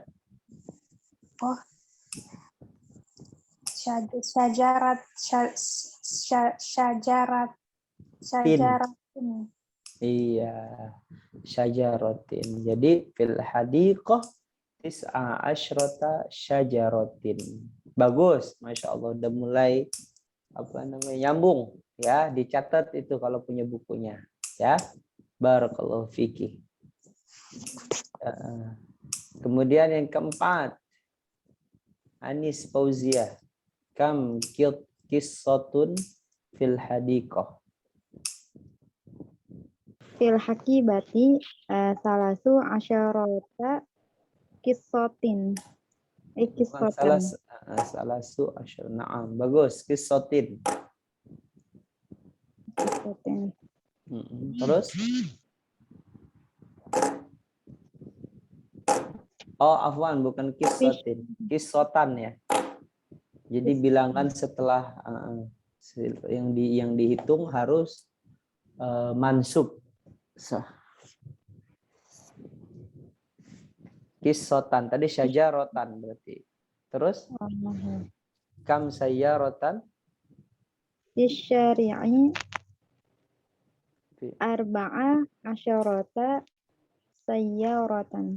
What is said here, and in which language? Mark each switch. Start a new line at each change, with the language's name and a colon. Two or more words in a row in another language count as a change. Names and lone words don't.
Arabic: أوه شجرات شجرة.
Indonesian: Iya, syajaratin.
Arabic: Jadi في الحديقة تسع عشرة شجرة.
Indonesian: Bagus,
Arabic: ما شاء الله.
Indonesian: Udah mulai nyambung. Ya, dicatat itu kalau punya bukunya.
Arabic: Ya, بارك الله فيك.
Indonesian: Kemudian yang keempat, Anis Fauzia.
Arabic: كم قصة في الحديقة. في الحقيبة ثلاث عشرة قصة.
Indonesian: Bukan Kisotan.
Arabic: ثلاث عشر. Naam, bagus. Qissatin. Kisotin.
Indonesian: Terus? Oh, afwan, bukan qissatin. Qissatan ya. Jadi bilangan setelah yang dihitung harus mansub. Qissatan tadi syajarotan berarti.
Arabic: Terus? كم سيارة? بالشارع أربع عشرة سيارة.